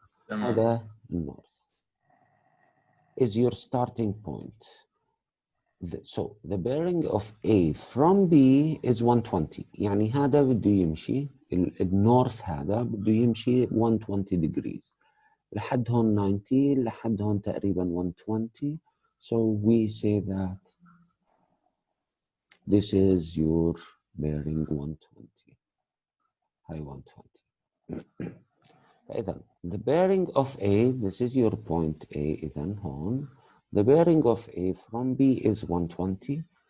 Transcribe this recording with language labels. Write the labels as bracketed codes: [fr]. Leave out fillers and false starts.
[ar] هذا النورث [en] is your starting point. So the bearing of A from B is 120. [ar] يعني هذا بده يمشي النورث هذا بده يمشي 120 degrees لحد هون 90 لحد هون تقريبا 120. [en] So we say that this is your bearing 120. [ar] هاي 120. فإذا [en] the bearing of A, this is your point A. [ar] إذا هون [en] the bearing of A from B is 120.